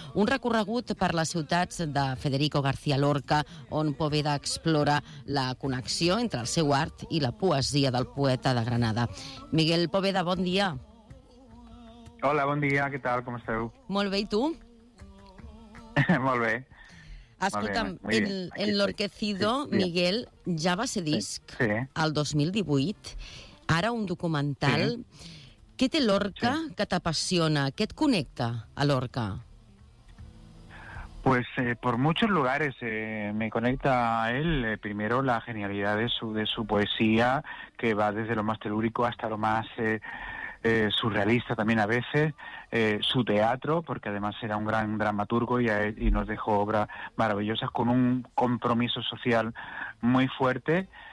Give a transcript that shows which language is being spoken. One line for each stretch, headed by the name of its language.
Catalan: Un recorregut per les ciutats de Federico García Lorca, on Poveda explora la connexió entre el seu art i la poesia del poeta de Granada. Miguel Poveda, bon dia. Hola, bon dia, què tal, com esteu? Molt bé, i tu? Molt bé. Escolta'm, Enlorquecido, sí. Miguel, ja va ser disc el 2018, ara un documental. Sí. Què té Lorca que t'apassiona? Què et connecta a Lorca?
Spanish: Pues por muchos lugares me conecta a él. Primero, la genialidad de su poesía, que va desde lo más telúrico hasta lo más surrealista también a veces. Su teatro, porque además era un gran dramaturgo y nos dejó obras maravillosas con un compromiso social muy fuerte.